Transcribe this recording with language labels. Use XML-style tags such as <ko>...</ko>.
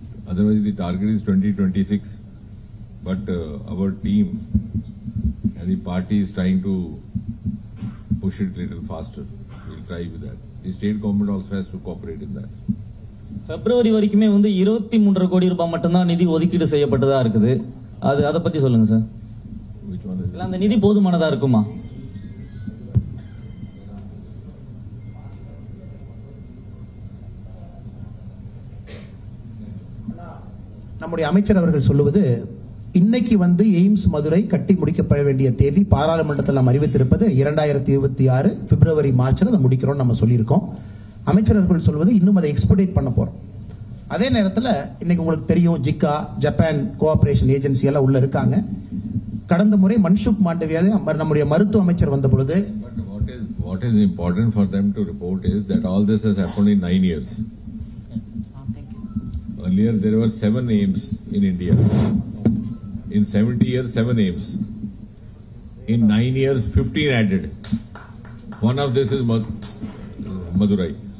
<en>Otherwise the target is 2026. But our team and the party is trying to push it a little faster. We'll try with that. The state government also has to cooperate in that.</en> <ta>பிப்ரவரி வரைக்குமே வந்து 23.5 கோடி ரூபாய் மட்டும்தான் நிதி ஒதுக்கீடு செய்யப்பட்டதா இருக்குது. அதை பத்தி சொல்லுங்க சார். அந்த நிதி போதுமானதா இருக்குமா? நம்முடைய அமைச்சர் அவர்கள் சொல்லுவது, இன்னைக்கு வந்து எய்ம்ஸ் மதுரை கட்டி முடிக்கப்பட வேண்டிய தேதி பாராளுமன்றத்தில் நாம் அறிவித்திருப்பது 2026 பிப்ரவரி மார்ச்ல அதை முடிக்கிறோம் நம்ம சொல்லியிருக்கோம். அமைச்சர் அவர்கள் சொல்வது இன்னும் அதை எக்ஸ்பெடிட் பண்ண போறோம். அதே நேரத்தில் இன்னைக்கு உங்களுக்கு தெரியும், ஜிக்கா ஜப்பான் கோஆபரேஷன் ஏஜென்சி எல்லாம் உள்ள இருக்காங்க. கடந்த முறை மன்சுக் மாண்டவியால நம்முடைய மருத்துவ அமைச்சர் வந்த பொழுது,</ta> <en>what is important for them to report is that all this has happened in 9 years. earlier there were 7 aims in India. In 70 years, 7 aims. In 9 years, 15 added. One of this is Madurai.</en>